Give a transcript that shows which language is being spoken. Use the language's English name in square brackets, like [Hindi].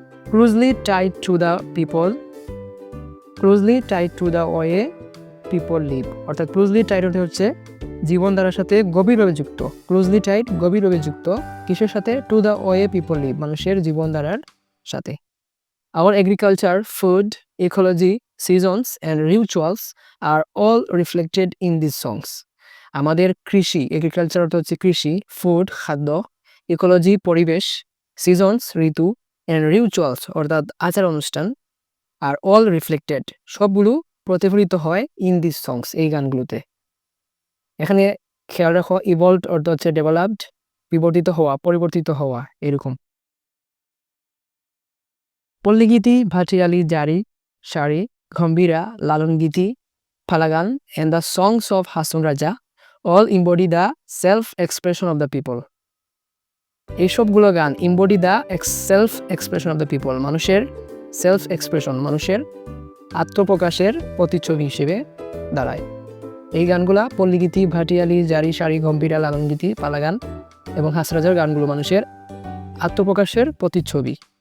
[English] Closely tied to the people, closely tied to the way people live. [Bangla] অর্থাৎ closely Tide হচ্ছে জীবনধারার সাথে গভীরভাবে যুক্ত। ক্লোজলি টাইড গভীরভাবে যুক্ত কিসের সাথে? [English] to the way people live, [Bangla] মানুষের জীবনধারার সাথে। [English] Our agriculture, food, ecology, seasons and rituals are all reflected in these songs. [Bangla] আমাদের কৃষি, এগ্রিকালচার অর্থ হচ্ছে কৃষি, ফুড খাদ্য, ইকোলজি পরিবেশ, সিজনস ঋতু, অ্যান্ড রিচুয়ালস অর্থাৎ আচার অনুষ্ঠান, [English] are all reflected [Bangla] সবগুলো প্রতিফলিত হয় [English] in this songs [Bangla] এই গানগুলোতে। এখানে খেয়াল রাখো, ইভলভড অর্থ হচ্ছে ডেভেলপড, বিবর্তিত হওয়া, পরিবর্তিত হওয়া, এরকম। [English] পল্লীগীতি, ভাটিয়ালি, জারি, সারি, গম্ভীরা, লালন গীতি, ফালাগান and the songs of Hasan Raja all embody the self expression of the people. [Bangla] এইসবগুলো গান [English] embody the self expression of the people, [Bangla] মানুষের সেলফ এক্সপ্রেশন, মানুষের আত্মপ্রকাশের প্রতিচ্ছবি হিসেবে দাঁড়ায়। এই গানগুলা পল্লীগীতি, ভাটিয়ালি, জারি, সারি, গম্ভীরা, লালন গীতি, ফালাগান এবং হাসরাজার গানগুলো মানুষের আত্মপ্রকাশের প্রতিচ্ছবি।